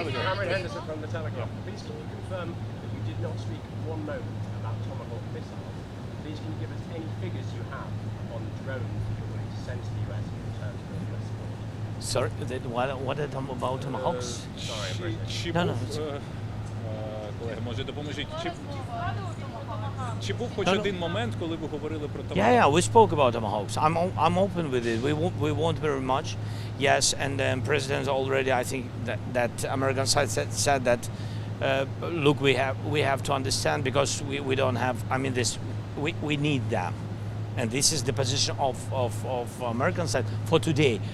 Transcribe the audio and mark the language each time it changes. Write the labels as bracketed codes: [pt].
[en] Cameron Henderson from the Telegraph. Please can you confirm that you did not speak one moment about Tomahawk missiles? Please can you give us any figures you have on drones that you're willing to send to the US in return for US support? Sorry, what about Tomahawks? No. [uk] Колеги, може допоможіть. Чи був хоч один момент, коли ви говорили про Tomahawks? [en] Yeah, we spoke about Tomahawks. I'm open with it. We want very much. Yes, and President already, I think that American side said that look, we have to understand, because we don't have. I mean, we need them, and this is the position of American side for today.